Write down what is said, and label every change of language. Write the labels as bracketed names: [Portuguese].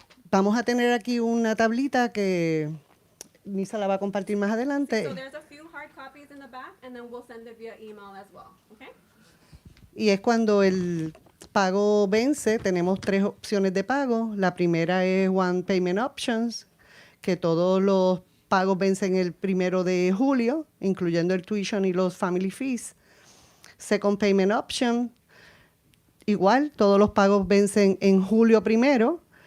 [Spanish] Vamos a tener aquí una tablita que Nisa la va a compartir más adelante. [English] So there's a few hard copies in the back, and then we'll send it via email as well, okay? [Spanish] Y es cuando el pago vence, tenemos 3 opciones de pago. La primera es [English] One Payment Options, [Spanish] que todos los pagos vencen el 1 de julio, incluyendo el tuition y los family fees. [English] Second Payment Option, [Spanish] igual, todos los pagos vencen en julio 1.